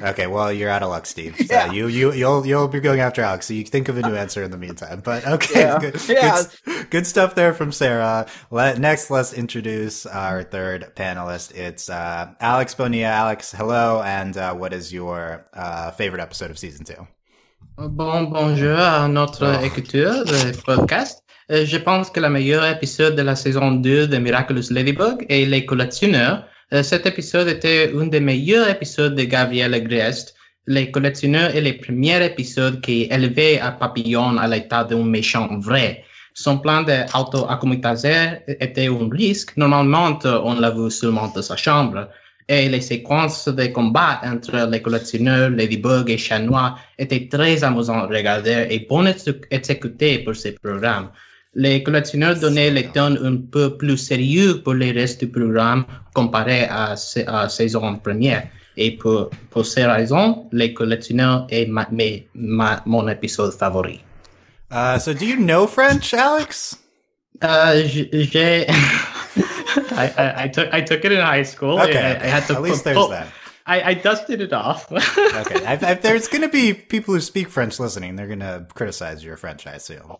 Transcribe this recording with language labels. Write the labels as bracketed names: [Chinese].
[English] Okay, well, you're out of luck, Steve. So you'll be going after Alex. So you think of a new answer in the meantime. But okay, good stuff there from Sarah. Next, let's introduce our third panelist. It's Alex Bonilla. Alex, hello, and what is your favorite episode of season 2? [French] Bonjour à notre écouteur de podcast. Je pense que le meilleur épisode de la saison 2 de Miraculous Ladybug est Les Collectionneurs. Cet épisode était un des meilleurs épisodes de Gabriel Agreste. Les Collectionneurs est le premier épisode qui élevait à Papillon à l'état d'un méchant vrai. Son plan d'auto-acclimatisation était un risque. Normalement, on l'a vu seulement de sa chambre. Et les séquences de combat entre les collectionneurs, Ladybug et Chat Noir étaient très amusantes à regarder et bonnes à exécuter pour ces programmes. Les collectionneurs donnaient le ton un peu plus sérieux pour le reste du programme comparé à saison première. Et pour ces raisons, les collectionneurs est mon épisode favori. [English] So do you know French, Alex? [French] J'ai [English] I took it in high school. Okay, I had to at least there's that. I dusted it off. Okay, there's going to be people who speak French listening. They're going to criticize your French, I assume.